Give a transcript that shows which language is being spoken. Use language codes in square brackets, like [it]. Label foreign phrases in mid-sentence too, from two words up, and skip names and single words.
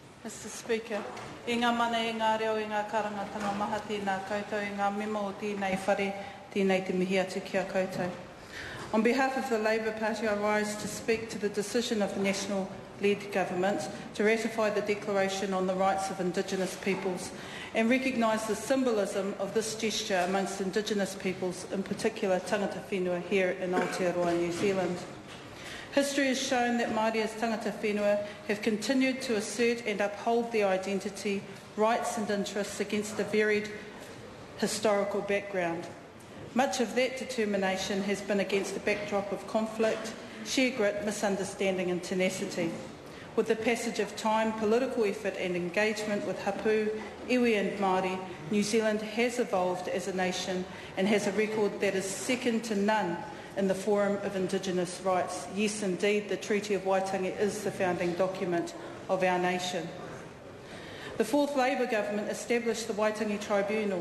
[en] Mr Speaker, [mi] I ngā mana I ngā reo I ngā karangatanga maha tēnā koutou I ngā memo o tēnei whare, tēnei te mihi atu kia koutou. [en] On behalf of the Labour Party, I rise to speak to the decision of the National-led Government to ratify the Declaration on the Rights of Indigenous Peoples and recognise the symbolism of this gesture amongst Indigenous peoples, in particular [mi] tangata whenua [en] here in Aotearoa, New Zealand. History has shown that Māori as [mi] tangata whenua [en] have continued to assert and uphold their identity, rights and interests against a varied historical background. Much of that determination has been against a backdrop of conflict, sheer grit, misunderstanding and tenacity. With the passage of time, political effort and engagement with [mi] hapu, iwi [en] and Māori, New Zealand has evolved as a nation and has a record that is second to none in the Forum of Indigenous Rights. Yes, indeed, the Treaty of Waitangi is the founding document of our nation. The fourth Labour government established the Waitangi Tribunal.